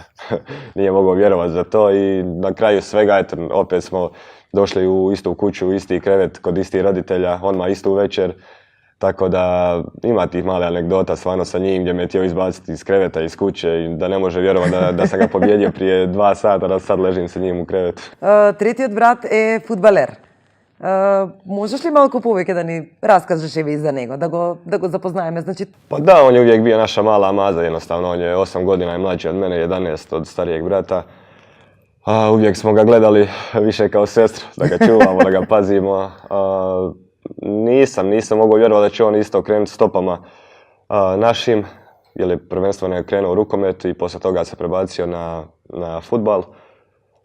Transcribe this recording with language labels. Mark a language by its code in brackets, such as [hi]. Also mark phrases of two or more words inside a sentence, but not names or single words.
[hr] Nije mogao vjerovati za to i na kraju svega, eto, opet smo došli u istu kuću, u isti krevet, kod istih roditelja, odmah istu večer. Tako da ima tih male anegdota stvarno sa njim gdje me htio izbaciti iz kreveta, iz kuće i da ne može vjerovati da sam ga pobjedio prije 2 sata, da sad ležim sa njim u krevetu. [mk] Третиот брат е фудбалер. Можеш ли малку повеќе да ни раскажеш и за него, да го запознаеме? Значи... [hr] Pa da, on je uvijek bio naša mala maza, jednostavno. On je 8 godina i mlađi od mene, 11 od starijeg brata. Uvijek smo ga gledali više kao sestru, da ga čuvamo, da ga pazimo. Nisam mogao vjerovati da će on isto krenuti stopama našim, jer je prvenstveno krenuo u rukomet i poslije toga se prebacio na fudbal.